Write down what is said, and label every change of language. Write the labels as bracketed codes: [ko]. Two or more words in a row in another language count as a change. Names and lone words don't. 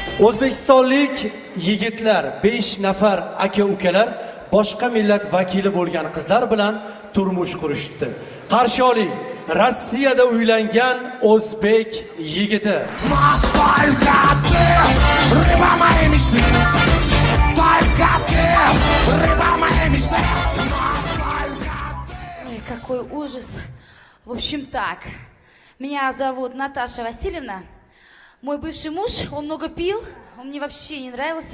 [uz] O'zbekistonlik yigitlar 5 nafar aka-ukalar boshqa millat vakili bo'lgan qizlar bilan turmush qurishdi. Qarshi oling, Rossiyada uylangan o'zbek yigiti. [ru] Только ты, рыба моей мечты. Только ты, рыба моей мечты. Ой, какой ужас. В общем так, меня зовут Наташа Васильевна. Мой бывший муж, он много пил, он мне вообще не нравился.